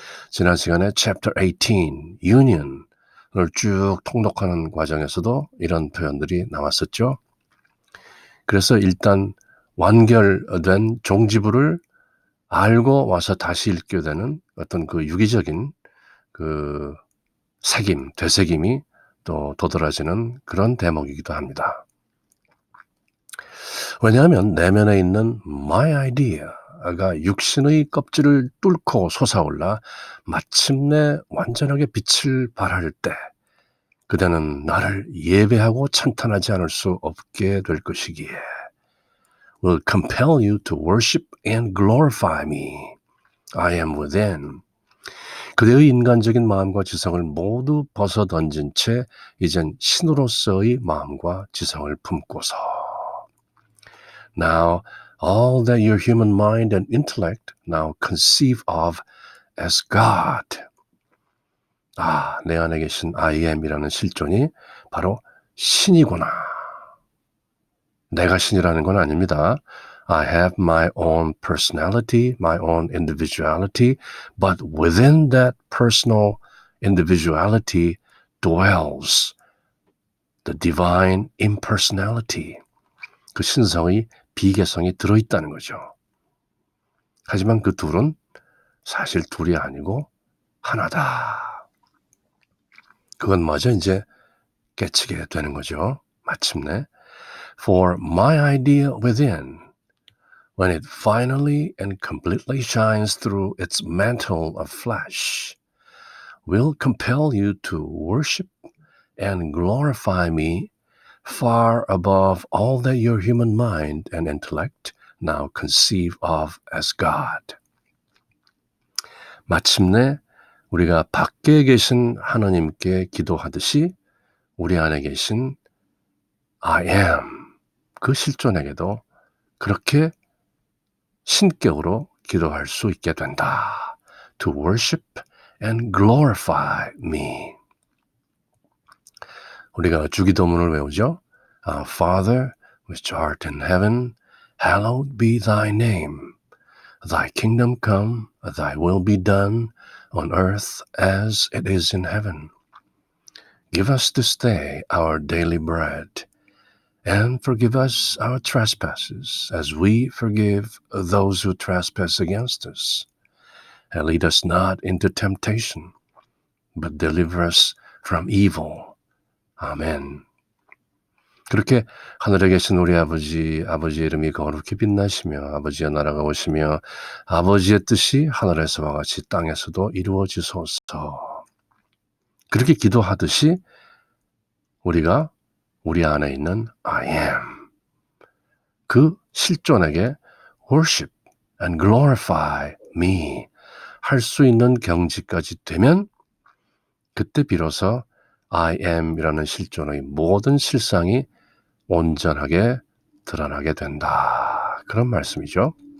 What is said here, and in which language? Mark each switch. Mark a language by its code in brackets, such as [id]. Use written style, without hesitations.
[ko] 지난 시간에 Chapter 18, Union을 쭉 통독하는 과정에서도 이런 표현들이 나왔었죠. 그래서 일단 완결된 종지부를 알고 와서 다시 읽게 되는 어떤 그 유기적인 그 새김, 되새김이 또 도드라지는 그런 대목이기도 합니다. 왜냐하면 내면에 있는 my idea가 육신의 껍질을 뚫고 솟아올라 마침내 완전하게 빛을 발할 때 그대는 나를 예배하고 찬탄하지 않을 수 없게 될 것이기에 [en] will compel you to worship and glorify me. I am within. [ko] 그대의 인간적인 마음과 지성을 모두 벗어던진 채 이젠 신으로서의 마음과 지성을 품고서 [en] Now all that your human mind and intellect now conceive of as God. [ko] 내 안에 계신 I am이라는 실존이 바로 신이구나. 내가 신이라는 건 아닙니다. [en] I have my own personality, my own individuality, but within that personal individuality dwells the divine impersonality. [ko] 그 신성의 비개성이 들어있다는 거죠. 하지만 그 둘은 사실 둘이 아니고 하나다. 그것마저 이제 깨치게 되는 거죠. 마침내. [en] For my idea within, when it finally and completely shines through its mantle of flesh, will compel you to worship and glorify me far above all that your human mind and intellect now conceive of as God. [ko] 마침내 우리가 밖에 계신 하나님께 기도하듯이 우리 안에 계신 I am 그 실존에게도 그렇게 신격으로 기도할 수 있게 된다. [en] To worship and glorify me. [ko] 우리가 주기도문을 외우죠. [en] Our Father, which art in heaven, hallowed be thy name. Thy kingdom come, thy will be done on earth as it is in heaven. Give us this day our daily bread, and forgive us our trespasses, as we forgive those who trespass against us. And lead us not into temptation, but deliver us from evil. [ko] 아멘. 그렇게 하늘에 계신 우리 아버지의 이름이 거룩히 빛나시며 아버지의 나라가 오시며 아버지의 뜻이 하늘에서와 같이 땅에서도 이루어지소서. 그렇게 기도하듯이 우리가 우리 안에 있는 I am 그 실존에게 [en] worship and glorify me [ko] 할 수 있는 경지까지 되면 그때 비로소 I am이라는 실존의 모든 실상이 온전하게 드러나게 된다. 그런 말씀이죠.